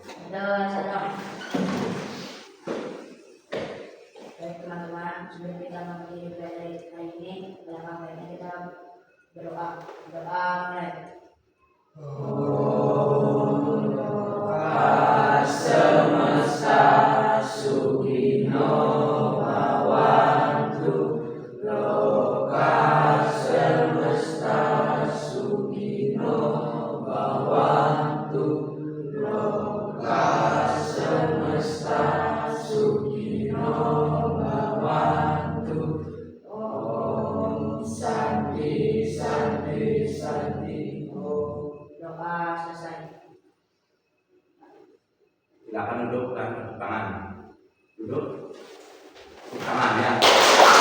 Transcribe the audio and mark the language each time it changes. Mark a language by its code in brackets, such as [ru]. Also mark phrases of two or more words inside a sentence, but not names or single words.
[id] Baik teman-teman, sebelum kita mengakhiri pelajaran hari ini, alangkah baiknya kita berdoa. Mulai. [sa] semesta sugino bhavantu, loka semesta sugino bhavantu, loka semesta sugino bhavantu. Om Santi Santi Santi Om. [id] Doa selesai. Silakan duduk dan tepuk tangan. Duduk, tepuk tangan ya.